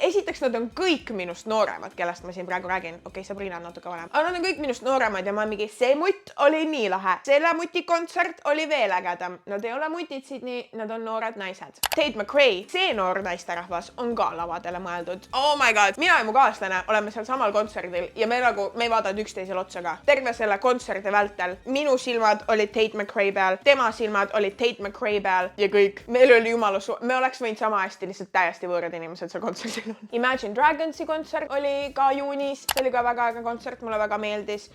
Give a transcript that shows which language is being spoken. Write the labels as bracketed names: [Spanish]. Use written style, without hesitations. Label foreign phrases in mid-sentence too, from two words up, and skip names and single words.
[Estonian] Esiteks nad on kõik minust nooremad, kellest ma siin praegu räägin. Okei, Sabrina on natuke vanem. Aga nad on kõik minust nooremad ja ma mingi, see mutt oli nii lahe. Selle muti kontsert oli veel ägedam. Nad ei ole mutid Sydney, nad on noored naised. Tate McRae, see noor naisterahvas on ka lavadele mõeldud. [English] Oh my god, [Estonian] mina ja mu kaaslane oleme seal samal kontserdil ja me ei vaadanud üksteisele otsa ka. Terve selle kontserdi vältel minu silmad olid Tate McRae peal, tema silmad olid Tate McRae peal ja kõik. Meil oli jumala me oleks võinud sama hästi lihtsalt täiesti võõrad inimesed seal kontserdil on. Imagine Dragonsi kontsert oli ka juunis. See oli ka väga äge kontsert, mulle väga meeldis.